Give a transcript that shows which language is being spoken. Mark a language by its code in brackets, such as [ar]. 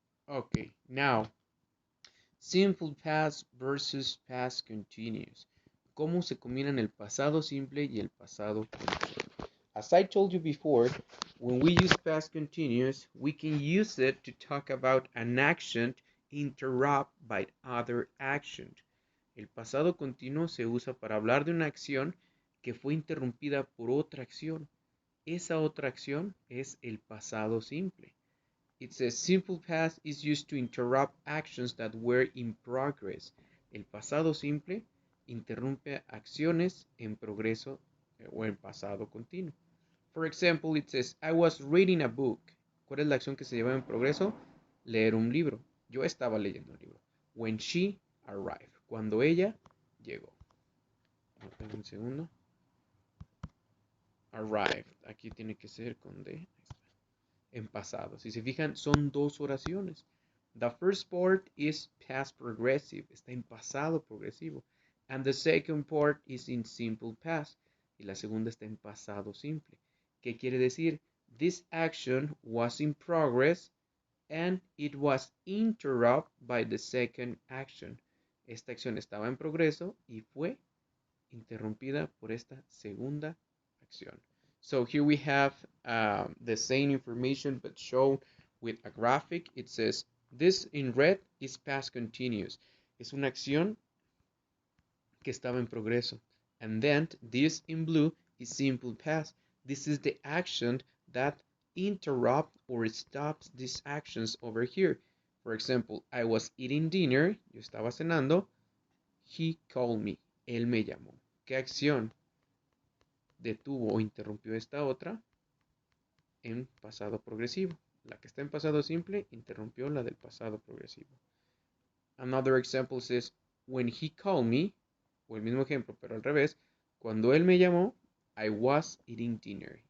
[en] Okay, now, simple past versus past continuous. [es] ¿Cómo se combinan el pasado simple y el pasado continuo? [en] As I told you before, when we use past continuous, we can use it to talk about an action interrupted by other action. [es] El pasado continuo se usa para hablar de una acción que fue interrumpida por otra acción. Esa otra acción es el pasado simple. [en] It says simple past is used to interrupt actions that were in progress. [es] El pasado simple interrumpe acciones en progreso o en pasado continuo. [en] For example, it says, I was reading a book. [es] ¿Cuál es la acción que se lleva en progreso? Leer un libro. Yo estaba leyendo un libro. [en] When she arrived. [es] Cuando ella llegó. Un segundo. [en] Arrived. [es] Aquí tiene que ser con D. En pasado. Si se fijan, son dos oraciones. [en] The first part is past progressive. [es] Está en pasado progresivo. [en] And the second part is in simple past. [es] Y la segunda está en pasado simple. ¿Qué quiere decir? [en] This action was in progress and it was interrupted by the second action. [es] Esta acción estaba en progreso y fue interrumpida por esta segunda acción. [en] So here we have the same information but shown with a graphic. It says this in red is past continuous. [es] Es una acción que estaba en progreso. [en] And then this in blue is simple past. This is the action that interrupt or stops these actions over here. For example, I was eating dinner. [es] Yo estaba cenando. [en] He called me. [es] Él me llamó. ¿Qué acción detuvo o interrumpió esta otra? En pasado progresivo. La que está en pasado simple interrumpió la del pasado progresivo. [en] Another example says, when he called me, [es] o el mismo ejemplo, pero al revés, cuando él me llamó, [en] I was eating dinner.